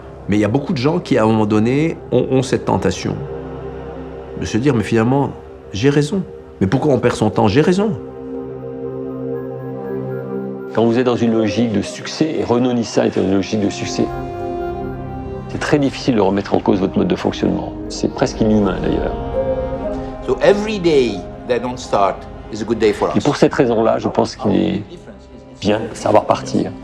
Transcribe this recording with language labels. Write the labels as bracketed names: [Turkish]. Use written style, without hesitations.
[French] Mais il y a beaucoup de gens qui, à un moment donné, ont cette tentation de se dire, mais finalement, j'ai raison. Mais pourquoi on perd son temps? J'ai raison. Quand vous êtes dans une logique de succès, et Renault-Nissan était dans une logique de succès, c'est très difficile de remettre en cause votre mode de fonctionnement. C'est presque inhumain, d'ailleurs. [English] So every day they don't start is a good day for us. [French] Et pour cette raison-là, je pense qu'il est bien de savoir partir.